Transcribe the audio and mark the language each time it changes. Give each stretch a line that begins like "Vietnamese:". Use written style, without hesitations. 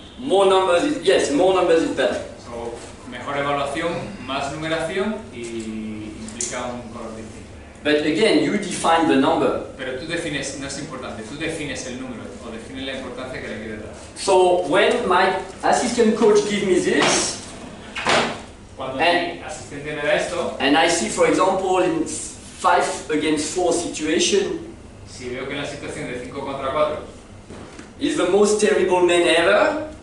English: More numbers is, yes, more numbers is better.
Spanish: So, mejor evaluación, más numeración y implica un color distinto.
English: But again, you define the number.
Spanish: Pero tú defines, no es importante, tú defines el número o defines la importancia que le quieres dar.
English: So when my assistant coach gives me this,
Spanish: Cuando mi asistente me da esto,
English: and I see, for example, in 5 against 4 situation,
Spanish: si veo que en la situación de 5 contra 4
English: is the most terrible man ever,